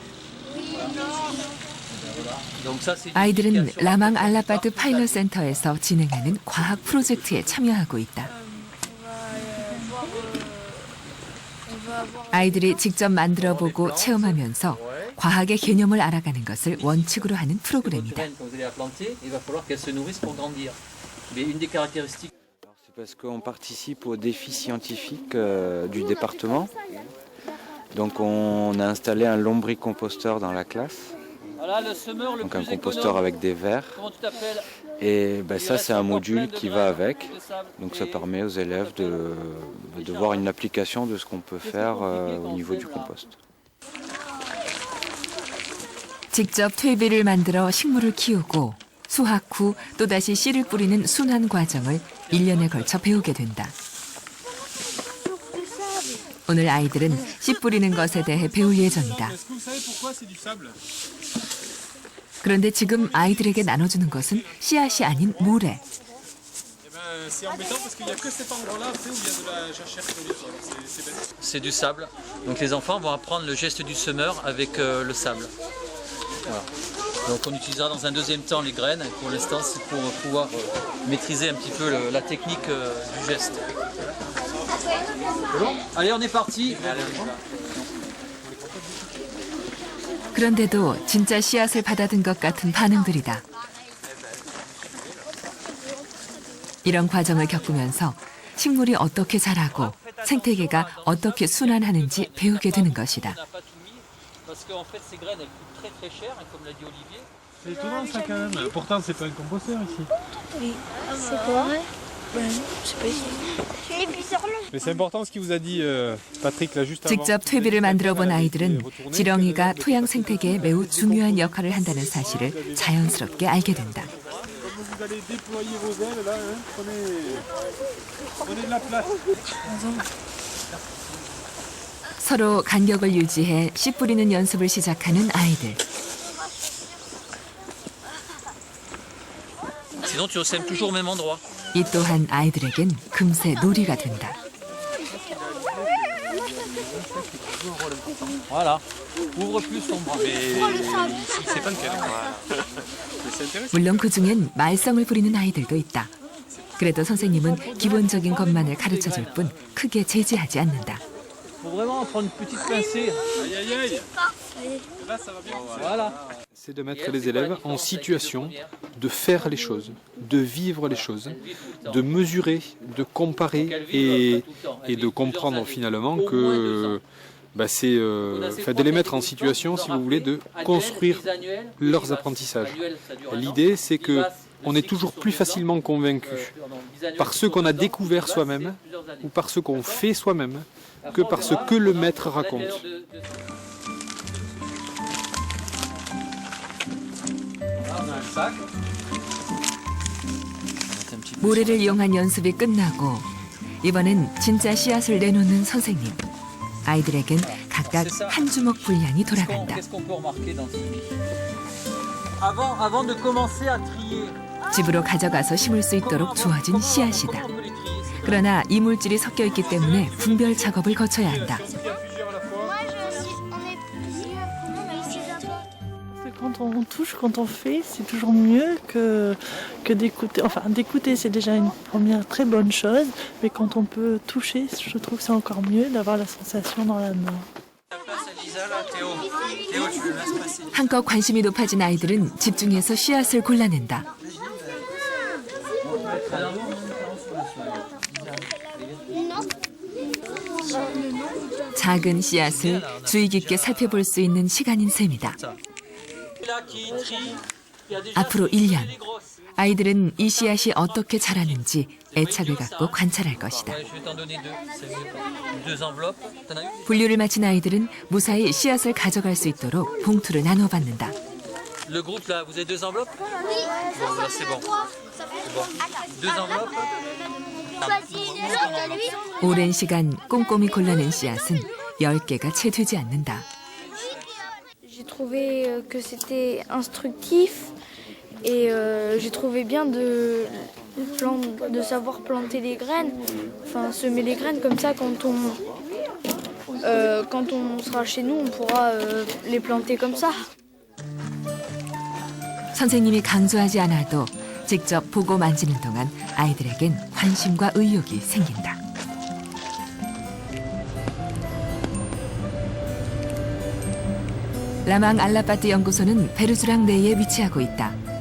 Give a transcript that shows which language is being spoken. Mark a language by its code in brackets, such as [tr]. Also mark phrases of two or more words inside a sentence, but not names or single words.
[ko] 아이들은 라망 알라바드 파일럿 센터에서 진행하는 과학 프로젝트에 참여하고 있다. 아이들이 직접 만들어보고 체험하면서 과학의 개념을 알아가는 것을 원칙으로 하는 프로그램이다. [fr] C'est parce qu'on participe aux défis scientifiques du département. Donc on a installé un lombricomposteur dans la classe. Donc un composteur avec des vers. Et ben ça c'est un module qui va avec. Donc ça permet aux élèves de voir une application de ce qu'on peut faire au niveau du compost. [ko] 직접 퇴비를 만들어 식물을 키우고 수확 후 또다시 씨를 뿌리는 순환 과정을 1년에 걸쳐 배우게 된다. 오늘 아이들은 씨 뿌리는 것에 대해 배울 예정이다. 그런데 지금 아이들에게 나눠주는 것은 씨앗이 아닌 모래. [fr] C'est du sable. Donc les enfants vont apprendre le geste du semeur avec le sable. Voilà. Donc on utilisera dans un deuxième temps les graines. Pour l'instant, c'est pour pouvoir maîtriser un petit peu la technique du geste. Bon, allez, on est parti. [ko] 그런데도 진짜 씨앗을 받아든 것 같은 반응들이다. 이런 과정을 겪으면서 식물이 어떻게 자라고 생태계가 어떻게 순환하는지 배우게 되는 것이다. [fr] C'est étonnant ça quand même. Pourtant c'est pas un composteur ici. Oui. C'est quoi? C'est pas ici. Mais c'est important ce qu'il vous a dit Patrick là juste avant. [ko] 직접 퇴비를 만들어 본 아이들은 지렁이가 토양 생태계에 매우 중요한 역할을 한다는 사실을 자연스럽게 알게 된다. [fr] Vous allez déployer vos ailes là, prenez de la place. [ko] 서로 간격을 유지해 씨 뿌리는 연습을 시작하는 아이들. [fr] Sinon, tu sèmes toujours au même endroit. [ko] 이 또한 아이들에겐 금세 놀이가 된다. [fr] Voilà. Ouvre plus ton bras. Mais il sait pas lequel. [ko] 물론 그중엔 말썽을 부리는 아이들도 있다. 그래도 선생님은 기본적인 것만을 가르쳐줄 뿐 크게 제지하지 않는다. [fr] Faut vraiment prendre une petite pincée. Aïe aïe aïe. Là ça va bien. Voilà. C'est de mettre les élèves en situation de faire les choses, de vivre les choses, de mesurer, de comparer et de comprendre finalement que c'est de les mettre en situation, si vous voulez, de construire leurs apprentissages. L'idée, c'est qu'on est toujours plus facilement convaincu par ce qu'on a découvert soi-même ou par ce qu'on fait soi-même que par ce que le maître raconte. [ko] 모래를 이용한 연습이 끝나고 이번엔 진짜 씨앗을 내놓는 선생님. 아이들에겐 각각 한 주먹 분량이 돌아간다. 집으로 가져가서 심을 수 있도록 주어진 씨앗이다. 그러나 이물질이 섞여 있기 때문에 분별 작업을 거쳐야 한다. [fr] Quand on touche, quand on fait, c'est toujours mieux que d'écouter. Enfin, d'écouter, c'est déjà une première très bonne chose, mais quand on peut toucher, je trouve que c'est encore mieux d'avoir la sensation dans la main. [ko] 한껏 관심이 높아진 아이들은 집중해서 씨앗을 골라낸다. 작은 씨앗을 주의 깊게 살펴볼 수 있는 시간인 셈이다. 앞으로 1년, 아이들은 이 씨앗이 어떻게 자라는지 애착을 갖고 관찰할 것이다. 분류를 마친 아이들은 무사히 씨앗을 가져갈 수 있도록 봉투를 나눠받는다. [fr] Le groupe là, vous avez 2 enveloppes? Oui. Bon, là c'est bon. C'est bon. 2 enveloppes? [ko] 오랜 시간 꼼꼼히 골라낸 씨앗은 10개가 채 되지 않는다. [fr] J'ai trouvé que c'était instructif et j'ai trouvé bien de savoir planter les graines, enfin semer les graines comme ça quand on sera chez nous on pourra les planter comme ça. [ko] 선생님이 강조하지 않아도 직접 보고 만지는 동안 아이들에겐 관심과 의욕이 생긴다. 라망 알라파트 연구소는 베르주랑 내에 위치하고 있다.